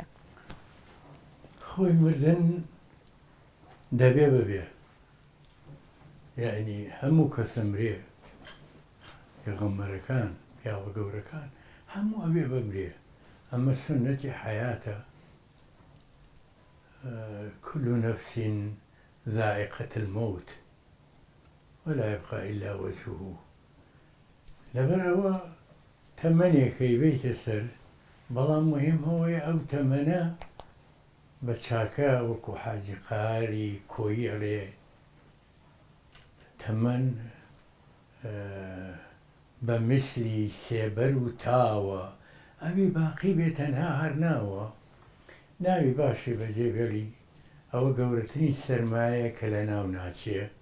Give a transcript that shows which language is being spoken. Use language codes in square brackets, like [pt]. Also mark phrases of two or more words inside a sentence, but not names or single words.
[ckb] خۆی مردن دەبێ ببێ یعنی هەموو کەسمرێ پێغەمبەرەکان پیاوە گەورەکان هەموو ئەوێ بمرێ ئەمە سنەتی حەیاتە [ar] كل نفس ذائقة الموت ولا يبقى إلا وجهه [ckb] لەبەرەوە تەمەنێکەی بێتە سەر بەڵام مهم هەوەیە ئەو تەمەنە بە چاکە وەکو حاجی قاری کۆیی ئەڵێ تەمەن بە مثلی سێبەر و تاوە ئەوی باقی بێ تەنها هەر ناوە ناوی باشی بەجێبێڵی ئەوە گەورەترین سەرمایە کە لە ناو ناچێ